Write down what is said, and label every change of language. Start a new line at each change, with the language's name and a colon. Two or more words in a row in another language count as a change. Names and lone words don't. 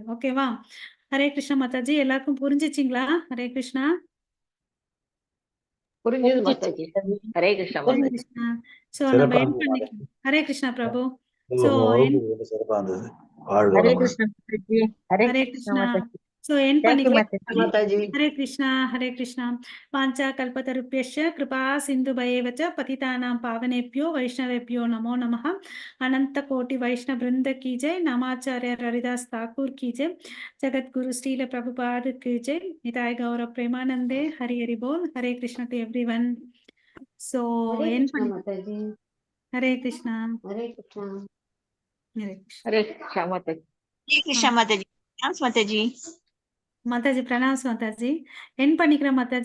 Tamil: ஓகேவா? ஹரே கிருஷ்ணா மாதாஜி. எல்லாருக்கும் புரிஞ்சிச்சிங்களா? ஹரே கிருஷ்ணா. புரிஞ்சது மாதாஜி. ஹரே கிருஷ்ணா மாதாஜி. சோ நம்ம ஹரே கிருஷ்ணா பிரபு. So, வகுப்பு ரொம்ப சிறப்பா இருந்தது. வாழ்க ஹரே வளமுடன். கிருஷ்ணா மாதாஜி. ஹரே Hare கிருஷ்ணா Krishna. மாதாஜி.
English: So, end
Tamil: தேங்க்யூ பண்ணிக்கலாம். மாதாஜி. மாதாஜி.
Sanskrit: हरे कृष्ण, हरे कृष्ण। पञ्च कल्पतरुप्यश्च कृपा सिन्धु भयेवच पतितानां पावनेभ्यो वैष्णवेभ्यो नमो नमः.
Hindi: अनन्त कोटि वैष्णव वृन्द की जय। नामाचार्य हरिदास ठाकुर की जय. जगत गुरु श्रील प्रभुपाद की जय। निताई गौर प्रेमानन्दे. हरि हरि बोल.
English: Hare Krishna to everyone. So, Hare end Krishna
Tamil: பண்ணி- மாதாஜி. Hare Krishna. Hare Krishna. Hare Krishna. ஹரே கிருஷ்ணா மாதாஜி. Hare Krishna Mataji.
English: Thanks Mataji.
Tamil: மாதாஜி பிரணாம் மாதாஜி. என் பண்ணிக்கிறேன் மாதாஜி.